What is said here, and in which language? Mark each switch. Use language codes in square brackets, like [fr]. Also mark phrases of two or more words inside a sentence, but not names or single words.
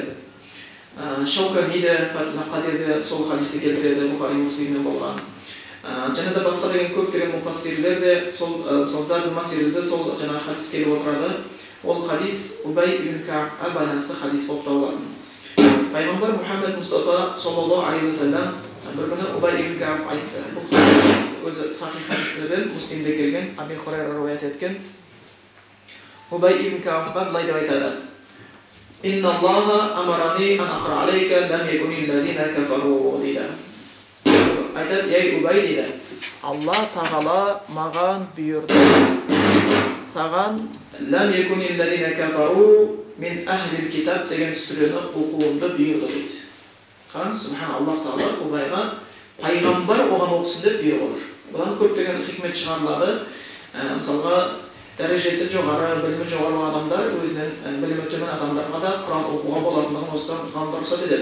[kk] Шаукани де, Фатух Қадир де сол хадисті келтіреді, Бұхари Муслимнен болған. Және де басқа деген көптеген муфассирлер де сол Зад Масирде сол жаңа хадис келіп отырады. Ол хадис Убай ибн Каабқа байланысты хадис болып табылады. Пайғамбар Мұхаммед Мұстафа [ar] صلى الله عليه وسلم [kk] бір күні Убай ибн Кааб айтты. Бұл хадис өзі сахих хадистерден Муслимде келген, Аби Хурайра риwayat еткен. Убай ибн Каабқа былай деп айтады: [ar] "إن الله أمرني أن أقرأ عليك لم يكن الذين كفروا дейді. [kk] Айтады, ей Убай дейді, Алла Тағала маған бұйырды, саған [ar] لم يكن الذين كفروا من أهل الكتاب [kk] деген сүрені оқуымды бұйырды дейді. Қараңыз, [ar] سبحان الله [kk] Тағала Убайға пайғамбар оған оқысын деп бұйырып отыр. Бұдан көптеген хикмет шығарылады. Мысалға, дәрежесі жоғары, білімі жоғары адамдар өзінен білімі төмен адамдарға да Құран оқуға болатындығын осыдан ғалымдар рұқсат етеді.